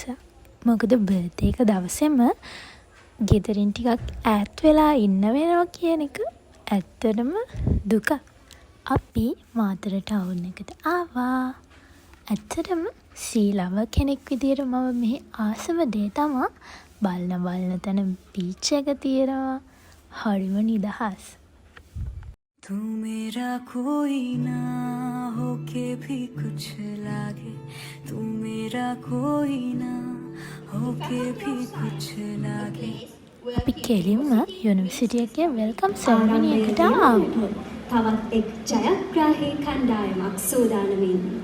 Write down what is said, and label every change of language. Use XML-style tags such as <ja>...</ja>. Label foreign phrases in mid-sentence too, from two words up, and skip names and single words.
<si>මොකද බර්ත්ඩේ එක දවසේම ගෙදරින් ටිකක් ඈත් වෙලා ඉන්න වෙනවා කියන එක ඇත්තටම දුක. අපි මාතර ටවුන් එකට ආවා. ඇත්තටම සීලව කෙනෙක් විදියට මම මෙහි ආසම දේ තමා බලන තැන බීච් එක තියෙනවා. හරිම නිදහස්.</si> <hi>तू मेरा कोई ना होके भी कुछ लागे, तू मेरा कोई ना होके भी कुछ लागे.</hi> <si>අපි කෙලින්ම යුනිවර්සිටි එකේ</si> <en>welcome ceremony</en> <si>එකට ආවා. තවත් එක් ජයග්‍රාහී කණ්ඩායමක් සූදානමින්</si>